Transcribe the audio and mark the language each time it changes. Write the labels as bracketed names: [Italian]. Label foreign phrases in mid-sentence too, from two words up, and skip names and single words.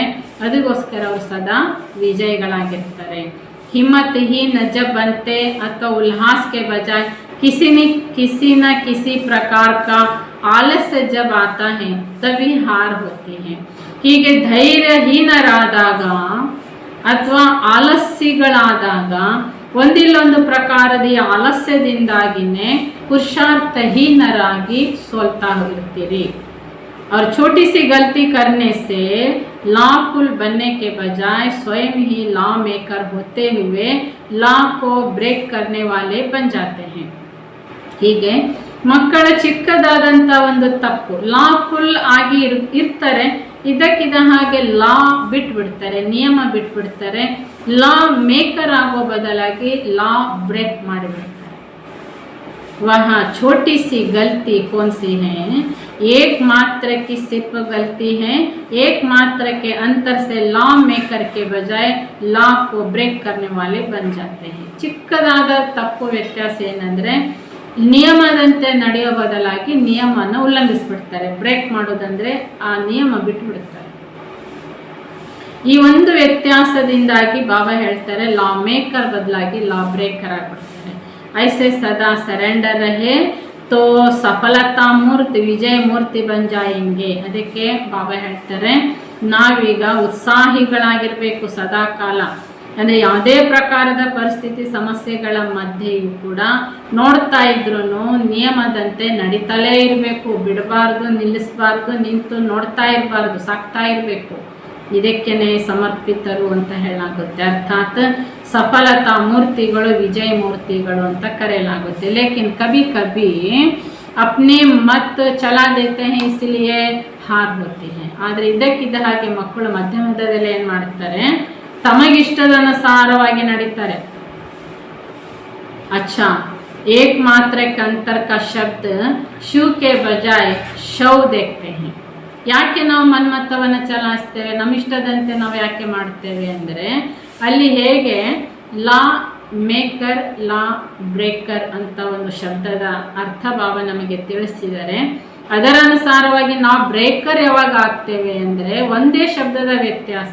[Kannada] ಅದಕ್ಕೋಸ್ಕರ ಅವರು ಸದಾ ವಿಜಯಿಗಳಾಗಿರ್ತಾರೆ. [Hindi] हिम्मत ही न जब बनते अथवा उल्लास के बजाय किसी न किसी प्रकार का आलस्य जब आता है तभी हार होती है. [Kannada] ಹೀಗೆ ಧೈರ್ಯಹೀನರಾದಾಗ ಅಥವಾ ಆಲಸ್ಯಗಳಾದಾಗ ಒಂದಿಲ್ಲೊಂದು ಪ್ರಕಾರದ ಆಲಸ್ಯದಿಂದಾಗಿನೇ ಪುರುಷಾರ್ಥಹೀನರಾಗಿ ಸೋಲ್ತಾ ಹೋಗಿರ್ತೀರಿ. [Hindi] और छोटी सी गलती करने से लॉफुल बनने के बजाय स्वयं ही [English] law maker [Hindi] होते हुए लॉ को ब्रेक करने वाले बन जाते हैं. [Kannada] ಹೀಗೆ ಮಕ್ಕಳ ಚಿಕ್ಕದಾದಂಥ ಒಂದು ತಪ್ಪು ಲಾಫುಲ್ ಆಗಿ ಇರ್ತಾರೆ, ಇದಕ್ಕಿದ ಹಾಗೆ ಲಾ ಬಿಟ್ಬಿಡ್ತಾರೆ, ನಿಯಮ ಬಿಟ್ಬಿಡ್ತಾರೆ. [English] law maker [Kannada] ಆಗೋ ಬದಲಾಗಿ [English] law break [Kannada] ಮಾಡಿಬಿಡ್ತಾರೆ. [Hindi] वहाँ छोटी सी गलती कौन सी है? एक मात्र की सिर्फ गलती है. एक मात्र के अंतर से [English] law maker [Hindi] के बजाय लॉ को ब्रेक करने वाले बन जाते हैं. [Kannada] ಚಿಕ್ಕದಾದ ತಪ್ಪು ವ್ಯತ್ಯಾಸ ಏನಂದರೆ ನಿಯಮದಂತೆ ನಡೆಯೋ ಬದಲಾಗಿ ನಿಯಮವನ್ನು ಉಲ್ಲಂಘಿಸ್ಬಿಡ್ತಾರೆ. ಬ್ರೇಕ್ ಮಾಡೋದಂದರೆ ಆ ನಿಯಮ ಬಿಟ್ಬಿಡ್ತಾರೆ. ಈ ಒಂದು ವ್ಯತ್ಯಾಸದಿಂದಾಗಿ ಬಾಬಾ ಹೇಳ್ತಾರೆ [English] law maker [Kannada] ಬದಲಾಗಿ [English] law breaker [Kannada] ಆಗಿಬಿಡ್ತಾರೆ. [Hindi] ऐसे सदा सरेंडर रहे तो सफलता मूर्ति विजय मूर्ತಿ बन जाएंगे. [Kannada] ಅದಕ್ಕೆ ಬಾಬಾ ಹೇಳ್ತಾರೆ ನಾವೀಗ ಉತ್ಸಾಹಿಗಳಾಗಿರಬೇಕು ಸದಾ ಕಾಲ. ಅಂದರೆ ಯಾವುದೇ ಪ್ರಕಾರದ ಪರಿಸ್ಥಿತಿ ಸಮಸ್ಯೆಗಳ ಮಧ್ಯೆಯೂ ಕೂಡ ನೋಡ್ತಾ ಇದ್ರೂ ನಿಯಮದಂತೆ ನಡೀತಲೇ ಇರಬೇಕು. ಬಿಡಬಾರ್ದು, ನಿಲ್ಲಿಸಬಾರ್ದು, ನಿಂತು ನೋಡ್ತಾ ಇರಬಾರ್ದು, ಸಾಕ್ತಾ ಇರಬೇಕು. ಇದಕ್ಕೇನೆ ಸಮರ್ಪಿತರು ಅಂತ ಹೇಳಲಾಗುತ್ತೆ. ಅರ್ಥಾತ್ ಸಫಲತಾ ಮೂರ್ತಿಗಳು, ವಿಜಯ ಮೂರ್ತಿಗಳು ಅಂತ ಕರೆಯಲಾಗುತ್ತೆ. [Hindi] ಲೇಕಿನ್ ಕभी कभी अपने मत चला देते हैं इसलिए हार होती है. [Kannada] ಆದರೆ ಇದಕ್ಕಿದ್ದ ಹಾಗೆ ಮಕ್ಕಳು ಮಧ್ಯ ಮಧ್ಯದಲ್ಲಿ ಏನು ಮಾಡ್ತಾರೆ, ತಮಗಿಷ್ಟದನುಸಾರವಾಗಿ ನಡೀತಾರೆ. [Hindi] अच्छा, एक मात्र के अंतर का शब्द शिव के बजाय शव देखते हैं. [Kannada] ಯಾಕೆ ನಾವು ಮನ್ಮತ್ತವನ್ನು ಚಲಾಯಿಸ್ತೇವೆ, ನಮ್ಮಿಷ್ಟದಂತೆ ನಾವು ಯಾಕೆ ಮಾಡ್ತೇವೆ ಅಂದರೆ ಅಲ್ಲಿ ಹೇಗೆ [English] law maker law breaker [Kannada] ಅಂತ ಒಂದು ಶಬ್ದದ ಅರ್ಥ ಬಾಬಾ ನಮಗೆ ತಿಳಿಸಿದ್ದಾರೆ. ಅದರ ಅನುಸಾರವಾಗಿ ನಾವು ಬ್ರೇಕರ್ ಯಾವಾಗ ಆಗ್ತೇವೆ ಅಂದರೆ ಒಂದೇ ಶಬ್ದದ ವ್ಯತ್ಯಾಸ.